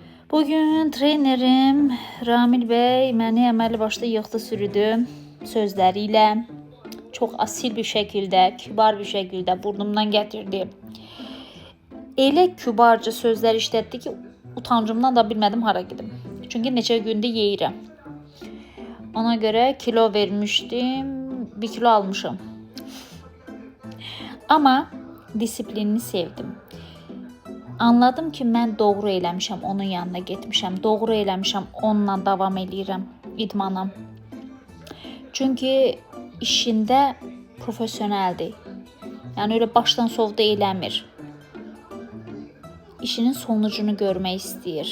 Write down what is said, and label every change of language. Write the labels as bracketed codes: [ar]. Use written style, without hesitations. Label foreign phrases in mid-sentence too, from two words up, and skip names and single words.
[az] Bugün trenerim Ramil Bey məni əməli başda yığdı sürüdü sözləriyle. [tr] Çok asil bir şekilde, kibar bir şekilde burnumdan getirdi. [az] Elə kübarca sözlər işlətdi ki, utancımdan da bilmədim hara gedim. Çünkü neçə gündür yeyirəm. [tr] Ona göre kilo vermiştim, 1 kilo almışım. Ama disiplinini sevdim. [az] Anladım ki, mən doğru eləmişəm, onun yanına getmişəm. Doğru eləmişəm, onunla davam eləyirəm idmana. Çünki işində profesyoneldir. Yəni öyle başdan sovda eləmir. İşinin sonucunu görmək istəyir.